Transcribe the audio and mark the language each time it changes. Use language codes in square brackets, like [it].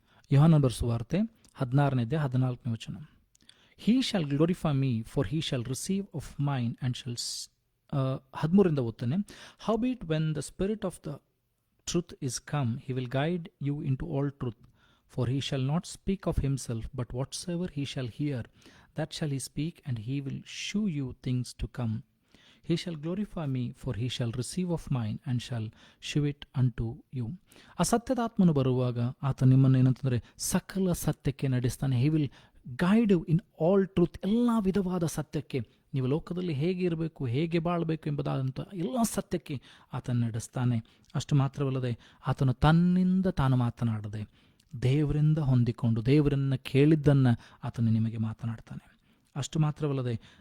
[kn] ಯೋಹಾನನ ಬರೆದ ಸುವಾರ್ತೆ 16ನೇ ಅಧ್ಯಾಯ 14ನೇ ವಚನ. [en] He shall glorify me, for he shall receive of mine and shall [kn] 13ರಿಂದ ಓದ್ತಾನೆ. [en] Howbeit when the Spirit of the truth is come, he will guide you into all truth. For he shall not speak of himself, but whatsoever he shall hear, that shall he speak, and he will shew you things to come. He shall glorify me, for he shall receive of mine, and shall shew it unto you. [kn] ಆ ಸತ್ಯದಾತ್ಮನು ಬರುವಾಗ ಆತ ನಿಮ್ಮನ್ನು ಏನಂತಂದರೆ ಸಕಲ ಸತ್ಯಕ್ಕೆ ನಡೆಸ್ತಾನೆ. [en] He will guide you in all truth. [kn] ಎಲ್ಲ ವಿಧವಾದ ಸತ್ಯಕ್ಕೆ, ನೀವು ಲೋಕದಲ್ಲಿ ಹೇಗೆ ಇರಬೇಕು, ಹೇಗೆ ಬಾಳಬೇಕು ಎಂಬುದಾದಂಥ ಎಲ್ಲ ಸತ್ಯಕ್ಕೆ ಆತನ ನಡೆಸ್ತಾನೆ. ಅಷ್ಟು ಮಾತ್ರವಲ್ಲದೆ ಆತನು ತನ್ನಿಂದ ತಾನು ಮಾತನಾಡದೆ ದೇವರಿಂದ ಹೊಂದಿಕೊಂಡು ದೇವರನ್ನು ಕೇಳಿದ್ದನ್ನು ಆತನು ನಿಮಗೆ ಮಾತನಾಡ್ತಾನೆ. ಅಷ್ಟು ಮಾತ್ರವಲ್ಲದೆ